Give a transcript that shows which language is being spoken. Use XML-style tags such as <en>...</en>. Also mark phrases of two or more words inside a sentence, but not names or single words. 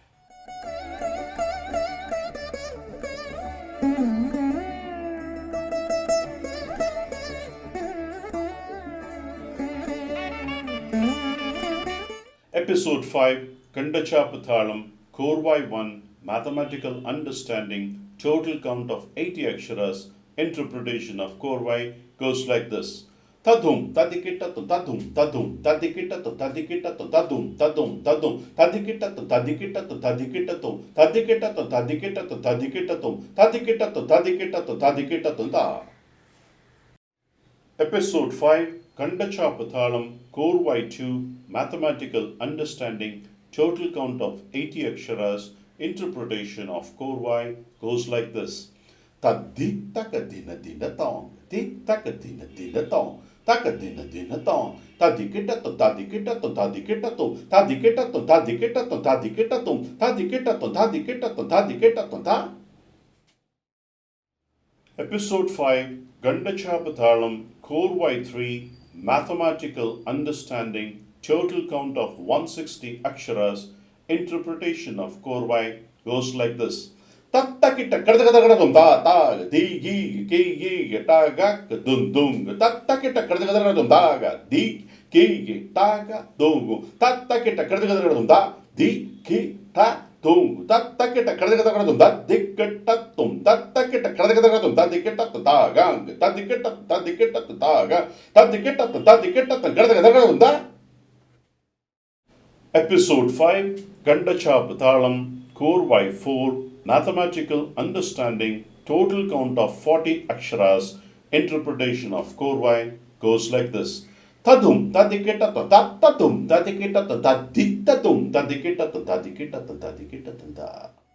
<en>Episode 5, Kanda Chapu Thalam, Korvai 1, Mathematical Understanding, total count of 80 aksharas, interpretation of Korvai goes like this. Tadum, tadikitatum, tadum, tadikitatum, tadikitatum, tadum, tadikitatum, tadikitatum, tadikitatum, ta. Episode 5, Kanda, Chapu, Thalam, korvais 2, Mathematical Understanding, total count of 80 aksharas, interpretation of korvai goes like this. Tadik takadina dina tong, tik takadina dina tong. Takadina dina tong, tadikitatum, tadikitatum, tadikitatum, tadikitatum, tadikitatum, tadikitatum, tadikitatum, ta. Episode 5, Ganda Chapathalam, korvais 3, Mathematical Understanding, total count of 160 aksharas, interpretation of korvai goes like this. Tattakita kadakadakadum ta ta di gi gi ta ga dun dung tattakita kadakadakadum ta ga di gi ta ga dung tattakita kadakadakadum ta di ki ta dung tattakita kadakadakadum ta dikita tum tattakita kadakadakadum ta dikita ta gang tattikita ta ga tattikita kadakadakadum ta. Episode 5, Kanda Chapathalam, korvais 4, Mathematical Understanding, total count of 40 aksharas, interpretation of korvai goes like this. Tadum, tadikitatum, tadum, tadikitatum, tadikitatum, tadikitatum, tadikitatum, tadikitatum, ta.</en>